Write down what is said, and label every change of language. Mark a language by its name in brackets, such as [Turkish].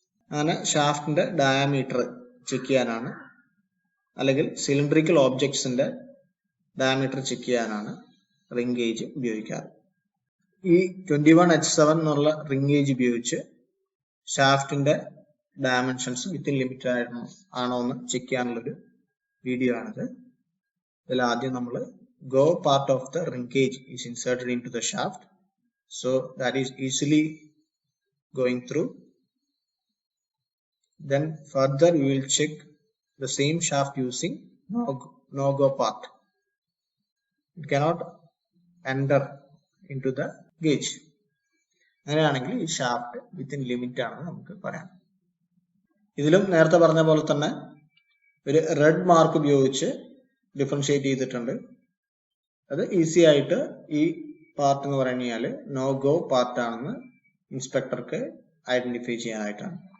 [Malayalam] അങ്ങനെ ഷാഫ്റ്റിന്റെ diameter check ചെയ്യാനാണ്, അല്ലെങ്കിൽ സിലിണ്ടറിക്കൽ ഓബ്ജക്ട്സിന്റെ ഡയമീറ്റർ ചെക്ക് ചെയ്യാനാണ് റിംഗ് ഗേജ് ഉപയോഗിക്കാറ്. ഈ 21H7 എന്നുള്ള റിംഗ് ഗേജ് ഉപയോഗിച്ച് ഷാഫ്റ്റിന്റെ ഡയമെൻഷൻസ് വിത്തിൻ ലിമിറ്റ് ആണോ എന്ന് ചെക്ക് ചെയ്യാനുള്ളൊരു വീഡിയോ ആണിത്. ഇതിൽ ആദ്യം നമ്മൾ [English] go part of the ring gauge is inserted into the shaft, so that is easily going through. Then further we will check the same shaft using no go part. It cannot enter into the gauge. [Malayalam] അങ്ങനെയാണെങ്കിൽ ഈ shaft within limit ആണെന്ന് നമുക്ക് പറയാം. ഇതിലും നേരത്തെ പറഞ്ഞ പോലെ തന്നെ ഒരു റെഡ് മാർക്ക് ഉപയോഗിച്ച് ഡിഫറൻഷിയേറ്റ് ചെയ്തിട്ടുണ്ട്. അത് ഈസി ആയിട്ട് ഈ പാർട്ട് എന്ന് പറഞ്ഞു കഴിഞ്ഞാൽ നോ ഗോ പാർട്ട് ആണെന്ന് ഇൻസ്പെക്ടർക്ക് ഐഡന്റിഫൈ ചെയ്യാനായിട്ടാണ്.